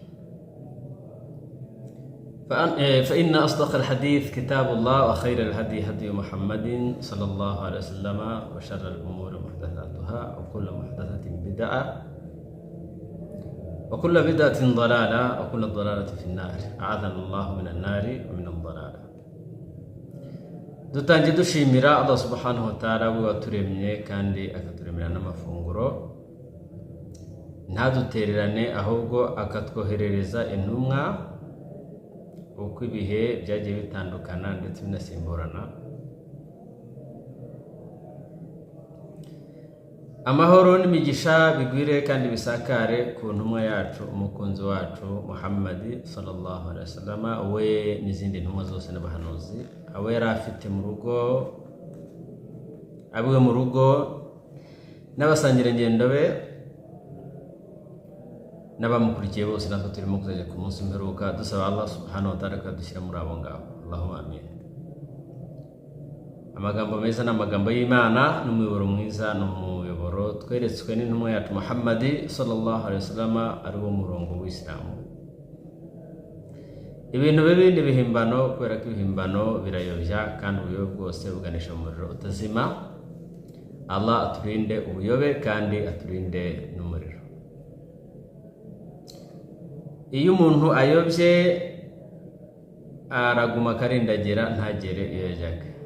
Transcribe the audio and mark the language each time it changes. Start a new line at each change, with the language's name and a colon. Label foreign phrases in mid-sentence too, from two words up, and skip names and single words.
Arabic: فإن أصدق الحديث كتاب الله وخير الهدي هدي محمد صلى الله عليه وسلم وشر الأمور محدثاتها وكل محدثة بدعة وكل بدعة ضلالة وكل ضلالة في النار. أعاذنا الله من النار ومن الضلالة.
Kinyarwanda: dutangiye dushimira Allah
Arabic: سبحانه وتعالى
Kinyarwanda: we waturemye kandi akaturemera n'amafunguro ntadutererane ahubwo akatwoherereza intumwa uko ibihe byagiye bitandukana ndetse binasimburana. Amahoro n'imigisha bigwire kandi bisakare ku ntumwa yacu umukunzi wacu Muhammad
Arabic: صلى الله عليه وسلم,
Kinyarwanda: we n'izindi ntumwa zose n'abahanuzi abo yari afite mu rugo, abiwe mu rugo n'abasangira ngendo be n'abamukurikiye bose. Natwe turimo kuzajya ku munsi mperuka dusaba Allah
Arabic: سبحانه وتعالى
Kinyarwanda: kadushyira muri abo ngabo.
Arabic: اللهم آمين.
Kinyarwanda: Amagambo meza n'amagambo y'Imana n'umuyoboro mwiza n'umuyoboro tweretswe n'intumwa yacu Muhammad
Arabic: صلى الله عليه وسلم
Kinyarwanda: ari wo murongo w'Islamu. Ibintu bibi n'ibihimbano, kubera ko ibihimbano birayobya kandi ubuyobe bwose buganisha mu muriro utazima. Allah aturinde ubuyobe kandi aturinde n'umuriro. Iyo umuntu ayobye araguma akarindagira ntagere iyo yajyaga.